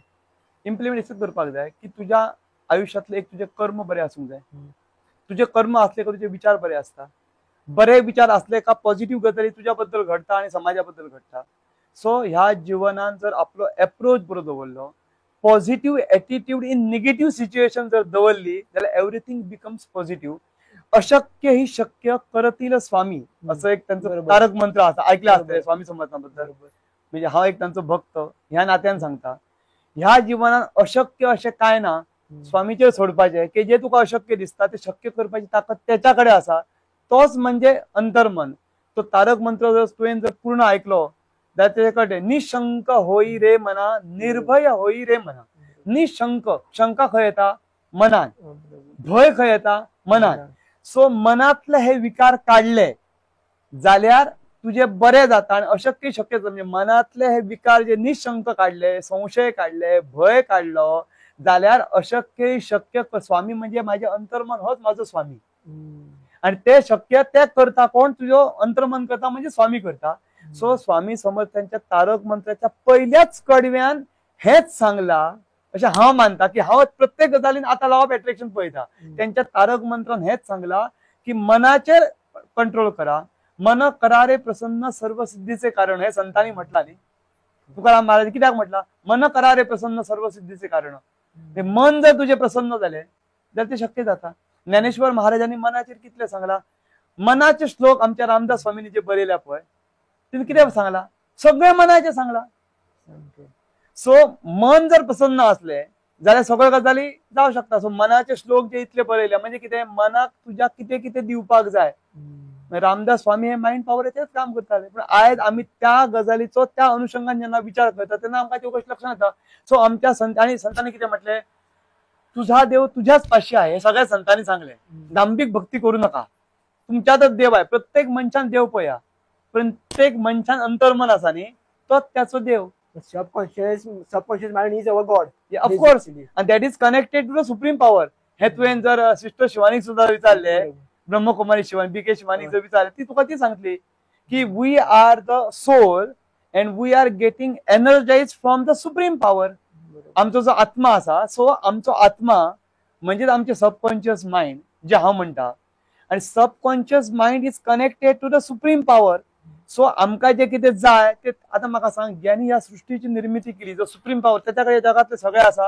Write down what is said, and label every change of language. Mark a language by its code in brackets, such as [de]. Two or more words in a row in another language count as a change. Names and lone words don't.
[kok] इम्प्लिमेंट इसत करपाक जाय की तुज्या आयुष्यातले एक तुझे कर्म बरे आसूंक जाय. तुझे कर्म असले का तुझे विचार बरे असता. बरे विचार असले का पॉझिटिव्ह गजाली तुझ्या बद्दल घडता आणि समाजा बद्दल घडता. सो ह्या जीवनात जर आपलो अप्रोच बरो दवरलो, [en] positive attitude in negative situation [kok] जर दवरली जाल्यार [en] everything becomes positive. [mr] अशक्य ही शक्य करतील स्वामी असं एक त्यांचं तारक मंत्र असा ऐकला असतं स्वामी समर्थांबद्दल. [kok] म्हणजे हा एक त्यांचं भक्त ह्या नात्यान सांगता ह्या जीवनात अशक्य असे काय ना, स्वामीचेर सोडपाचे की जे तुका अशक्य दिसता ते शक्य करपाची ताकद त्याच्याकडे असा. तोच म्हणजे अंतर्मन. तो तारक मंत्र जर तुवें जर पूर्ण ऐकलो जाल्यार तेजे कळटा [mr] निशंक होई रे मना, निर्भय होई रे मना. [kok] निशंक, शंका खंय येता? मनान. भय खंय येता? मनान. सो मनातले हे विकार काढले जाल्यार तुझे बरे जाता आणि अशक्य शक्य म्हणजे मनातले हे विकार जे निशंक काढले, संशय काढले, भय काढलो जाल्यार अशक्य शक्य. स्वामी म्हणजे माझे अंतर्मन, होच माझो स्वामी. आणि ते शक्य ते करता कोण? तुझो अंतर्मन करता म्हणजे स्वामी करता. सो स्वामी समर्थांच्या तारक मंत्राच्या पहिल्याच कडव्यान हेच सांगला अशें हांव मानता की हांव प्रत्येक गजालीन आता [en] law of attraction [kok] पळयता. त्यांच्या तारक मंत्रान हेच सांगला की मनाचेर कंट्रोल करा. [mr] मन करारे प्रसन्न सर्व सिद्धीचे कारण. [kok] हे संतांनी म्हटला न्ही. तुकाराम महाराज कित्याक म्हटला? [mr] मन करारे प्रसन्न सर्व सिद्धीचे कारण. [kok] ते मन जर तुझे प्रसन्न झाले जाल्यार ते शक्य जाता. ज्ञानेश्वर महाराजांनी मनाचेर कितले सांगला. मनाचे श्लोक आमच्या रामदास स्वामींनी जे बरयल्या पळय तिने कितें सांगला? सगळे मनाचे सांगला. सो मन जर प्रसन्न असले जाल्यार सगळ्यो गजाली जावं शकता. सो मनाचे श्लोक जे इतले बरयले म्हणजे कितें? मनाक तुज्या कितें कितें दिवपाक जाय. रामदास स्वामी हे माइंड पॉवराचेच काम करताले. पण आयज आम्ही त्या गजालीचो त्या अनुषंगान जेन्ना विचार करता तेन्ना आमकां त्यो गोष्टी लक्षांत येता. सो आमच्या संतांनी कितें म्हटले? [mr] तुझा देव तुझ्याच पाशी आहे. हे सगळ्या संतांनी सांगले. दांभिक भक्ती करू नका. तुमच्यातच देव आहे. [kok] प्रत्येक मनशान देव पळया. प्रत्येक मनशान अंतर्मन आसा न्ही, तोच त्याचो देव. [en] subconscious mind is our God. Of course. And that is connected to the supreme power. [kok] हे तुवें जर सिस्टर शिवानीक सुद्धा विचारले, ब्रह्मकुमारी शिवानी, बी के शिवानीक जर विचारले, ती तुका ती सांगतली की [en] we are the soul and we are getting energised from the supreme power. [kok] आमचो जो आत्मा असा, सो आमचो आत्मा म्हणजे आमचे [en] subconscious mind [kok] जे हांव म्हणटा. [en] आणि subconscious mind is connected to the supreme power. [kok] सो आमकां जे कितें जाय ते आतां म्हाका सांग, ज्यांनी ह्या सृष्टीची निर्मिती केली जो [en] supreme power [kok] त्याच्याकडे जगातले सगळे आसा.